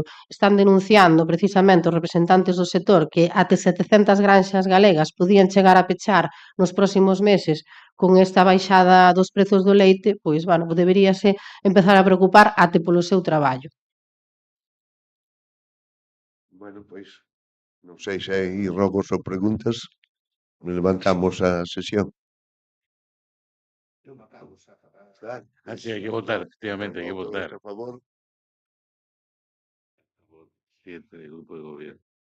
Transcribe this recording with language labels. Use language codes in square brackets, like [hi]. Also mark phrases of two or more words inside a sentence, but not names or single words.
[gl] Están denunciando precisamente os representantes do sector que até 700 granxas galegas podían chegar a pechar nos próximos meses con esta baixada dos prezos do leite, pois, bueno, deberíase empezar a preocupar até polo seu traballo. Bueno, pois, non sei se hai rogos ou preguntas. Levantamos a sesión. [es] Así hay que votar, efectivamente, hay que Todos votar. a favor. 7 del grupo de gobierno.